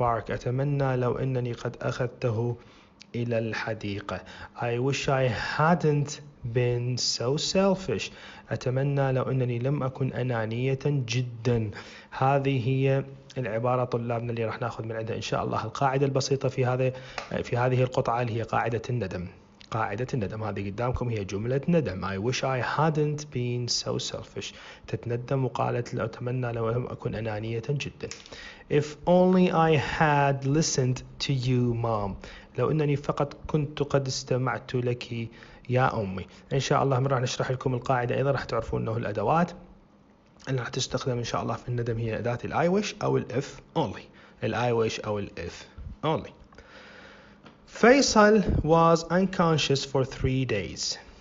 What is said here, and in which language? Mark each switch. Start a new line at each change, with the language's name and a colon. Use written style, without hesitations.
Arabic: أتمنى لو أنني قد أخذته إلى الحديقة.
English: I wish I hadn't been so selfish.
Arabic: أتمنى لو أنني لم أكن أنانية جدا. هذه هي العبارة طلابنا اللي راح ناخذ من عندها إن شاء الله القاعدة البسيطة في هذه القطعة اللي هي قاعدة الندم. هذه قدامكم هي جملة ندم.
English: I wish I hadn't been so selfish.
Arabic: تتندم وقالت لو أتمنى لو لم أكن أنانية جدا.
English: If only I had listened to you mom.
Arabic: لو أنني فقط كنت قد استمعت لك يا أمي. إن شاء الله راح نشرح لكم القاعدة أيضا راح تعرفون أنه الأدوات اللي راح تستخدم إن شاء الله في الندم هي أداة I wish أو if only.
English: I wish أو if only. Faisal was unconscious for 3 days.